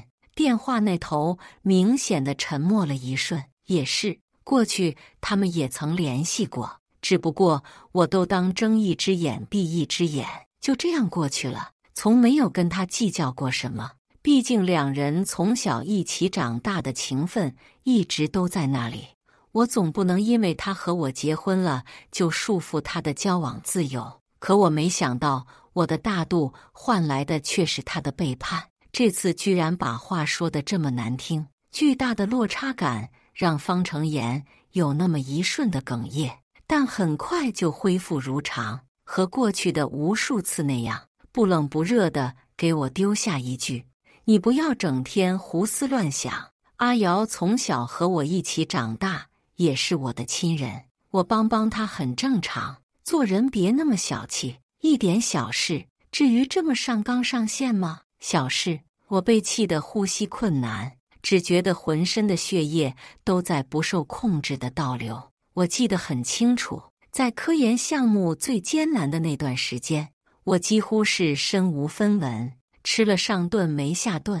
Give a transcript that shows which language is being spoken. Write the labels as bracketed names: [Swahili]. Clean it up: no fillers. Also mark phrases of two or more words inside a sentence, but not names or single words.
[Chinese] 電話那頭明顯地沉默了一瞬。也是，過去他們也曾聯繫過。只不過我都當睜一隻眼閉一隻眼，就這樣過去了，從沒有跟他計較過什麼。畢竟兩人從小一起長大的情分一直都在那裡，我總不能因為他和我結婚了就束縛他的交往自由。可我沒想到，我的大度換來的卻是他的背叛。這次居然把話說得這麼難聽，巨大的落差感讓方成妍有那麼一瞬的哽咽。但很快就恢復如常，和過去的無數次那樣，不冷不熱地給我丟下一句：“你不要整天胡思亂想。阿瑤從小和我一起長大，也是我的親人，我幫她很正常。做人別那麼小氣，一點小事，至於這麼上綱上線嗎？小事。” 我被氣得呼吸困難，只覺得渾身的血液都在不受控制地倒流。我記得很清楚，在科研項目最艱難的那段時間，我幾乎是身無分文， 吃了上頓沒下頓。